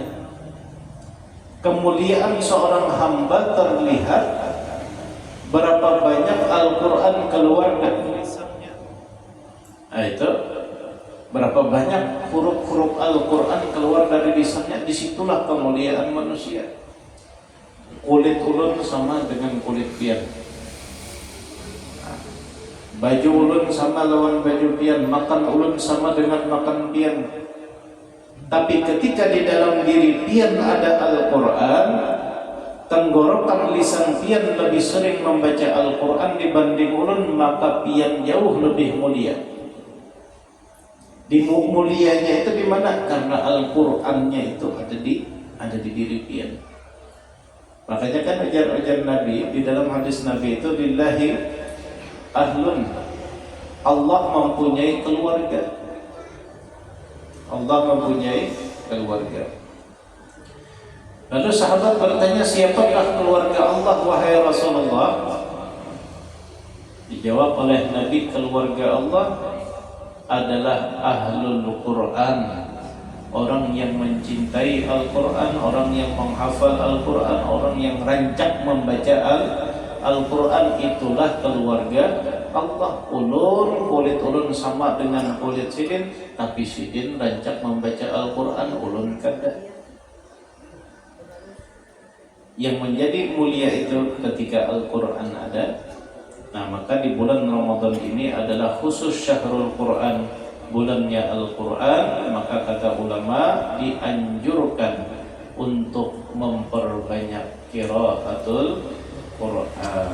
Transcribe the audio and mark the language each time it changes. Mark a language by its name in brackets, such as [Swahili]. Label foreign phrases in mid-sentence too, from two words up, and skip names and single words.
[Indonesian] Kemuliaan seorang hamba terlihat berapa banyak Al-Quran keluar dari lisannya. Nah itu, berapa banyak huruf-huruf Al-Quran keluar dari lisannya, disitulah kemuliaan manusia. Kulit ulun sama dengan kulit pian, baju ulun sama lawan baju pian, makan ulun sama dengan makan pian. Tapi ketika di dalam diri pian ada Al-Quran, tenggorokan lisan pian lebih sering membaca Al-Quran dibanding ulun, maka pian jauh lebih mulia. Di mulianya itu di mana? Karena Al-Qurannya itu ada di diri pian. Makanya kan ajar-ajar Nabi, di dalam hadis Nabi itu [Arabic] lillahi ahlun, [Indonesian] Allah mempunyai keluarga. Allah mempunyai keluarga. Lalu sahabat bertanya, siapakah keluarga Allah wahai Rasulullah? Dijawab oleh Nabi, keluarga Allah adalah [Arabic] ahlul Quran, [Indonesian] orang yang mencintai Al-Quran, orang yang menghafal Al-Quran, orang yang rancak membaca Al-Quran. Itulah keluarga Allah. Ulun, kulit ulun sama dengan kulit sidin, tapi sidin rancak membaca Al-Quran, ulun kada. Yang menjadi mulia itu ketika Al-Quran ada. Nah, maka di bulan Ramadan ini adalah khusus [Arabic] syahrul Quran, [Indonesian] bulannya Al-Quran. Maka kata ulama, dianjurkan untuk memperbanyak [Arabic] qiraatul Quran.